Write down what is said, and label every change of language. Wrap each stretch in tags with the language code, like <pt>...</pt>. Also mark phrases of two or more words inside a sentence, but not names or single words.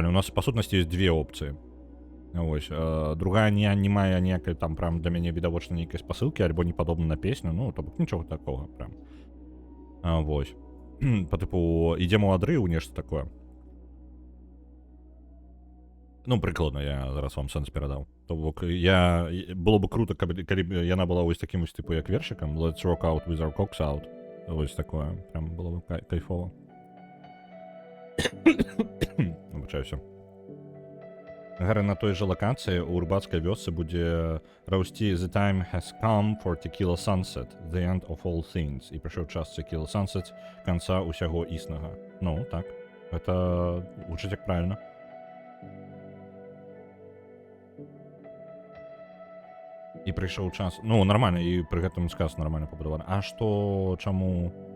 <be>У нас, па сутнасці, ёсць две опцыі. Вось, другая не мае ніякай там прям для мяне відавочна нейкай спасылкі, альбо не падобна на песню, ну, то бок, нічога такога прям. Вось. Па тыпу, ідзем у адрыў, нешта такое. Ну, прыкладна, я зараз вам сэнс перадаў. То бок, было бы круто, калі б яна была вось такім вось тыпу, як вершыкам.</be> <en>Let's rock out with our cocks out.</en> <be>Вось такое. Прям было бы кайфова. Выбачаюся. Гара на той жа лакацыі ў рыбацкай вёсцы будзе раўсці</be> <en>The time has come for Tequila Sunset, the end of all things.</en> <be>І прыйшоў час Tequila Sunset, канца ўсяго існага. Ну, так. Гэта гучыць як правільна. І прыйшоў час. Ну, нармальна, і пры гэтым сказ нармальна пабудаваны. А што, чаму...</be>